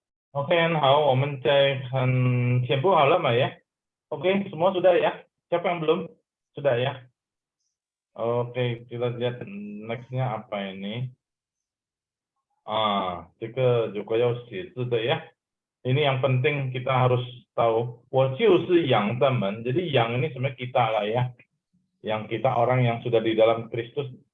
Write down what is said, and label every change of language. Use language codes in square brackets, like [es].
[zh] Oke, 好，我们再看填补好了吗 [id] ya? Oke, semua sudah ya? Siapa yang belum? Sudah ya? Oke, kita lihat next-nya apa ini. [zh] 这个如果要写字的 [id] ya. Ini yang penting kita harus tahu. [zh] 我就是羊的门. [id] Jadi yang ini sebenarnya kita lah ya. Yang kita orang yang sudah di dalam Kristus.